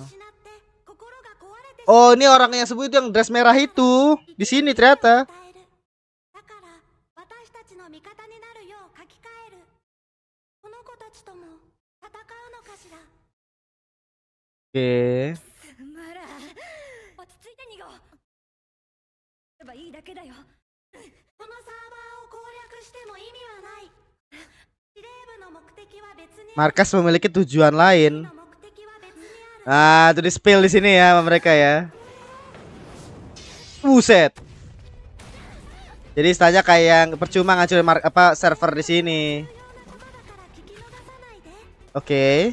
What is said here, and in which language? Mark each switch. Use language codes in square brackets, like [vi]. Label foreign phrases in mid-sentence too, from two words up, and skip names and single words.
[id] Oh ini orang yang sebut itu yang dress merah itu. Di sini ternyata. Oke. [ja] 落ち着いて逃ごうればいいだけだよこのサーバーを攻略しても意味はない司令部の目的は別に [id] Markas memiliki tujuan lain. Ah, itu di spill di sini ya sama mereka ya. Buset. Jadi istilahnya kayak percuma ngancurin server di sini. Oke.